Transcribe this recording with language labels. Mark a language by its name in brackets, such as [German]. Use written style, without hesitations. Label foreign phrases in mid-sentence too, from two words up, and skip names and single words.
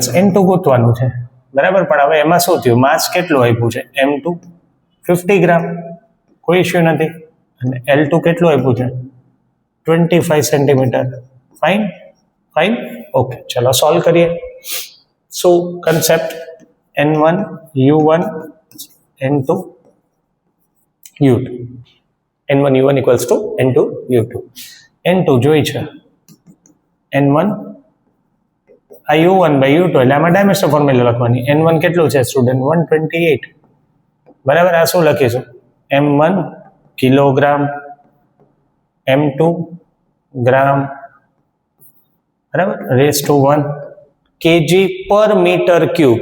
[Gujarati] N2 ગોતવાનું છે, બરાબર. પણ હવે એમાં શું થયું? માસ કેટલું આપ્યું છે? M2 50 ગ્રામ, કોઈ ઇશ્યુ નથી. અને L2 કેટલું આપ્યું છે? 25 સેન્ટીમીટર. ફાઇન. ઓકે, ચલો સોલ્વ કરીએ. શું કન્સેપ્ટ? [English] N1 U1 N2 U2. N1 U1 equals to N2 U2. [Gujarati] N2 જોઈ છે, N1 આ U1 by U2, એટલે આમાં [English] dimension formula [Gujarati] લખવાની. N1 કેટલું છે સ્ટુડન્ટ? 128, બરાબર. આ શું લખીશું? M1 કિલોગ્રામ, M2 ગ્રામ, બરાબર, [English] raise to 1 kg per meter cube.